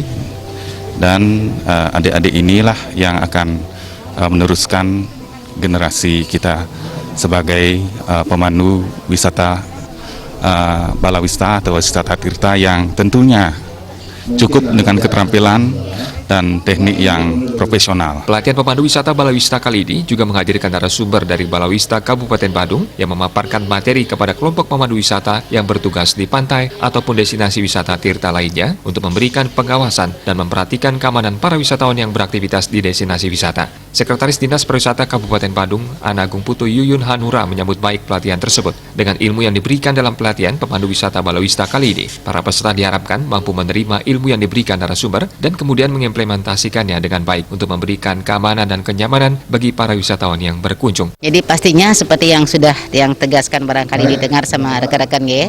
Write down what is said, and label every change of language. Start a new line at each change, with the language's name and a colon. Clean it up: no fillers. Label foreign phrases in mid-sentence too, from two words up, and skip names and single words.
Indonesian: Dan adik-adik inilah yang akan meneruskan generasi kita sebagai pemandu wisata balawista atau wisata tirta yang tentunya cukup dengan keterampilan dan teknik yang profesional. Pelatihan pemandu wisata Balawista kali ini juga menghadirkan narasumber dari Balawista Kabupaten Badung yang memaparkan materi kepada kelompok pemandu wisata yang bertugas di pantai ataupun destinasi wisata tirta lainnya untuk memberikan pengawasan dan memperhatikan keamanan para wisatawan yang beraktivitas di destinasi wisata. Sekretaris Dinas Pariwisata Kabupaten Badung, Anagung Putu Yuyun Hanura menyambut baik pelatihan tersebut. Dengan ilmu yang diberikan dalam pelatihan pemandu wisata Balawista kali ini, para peserta diharapkan mampu menerima ilmu yang diberikan narasumber dan kemudian mengimplementasikannya dengan baik untuk memberikan keamanan dan kenyamanan bagi para wisatawan yang berkunjung. Jadi pastinya seperti yang sudah tegaskan barangkali didengar sama rekan-rekan ya.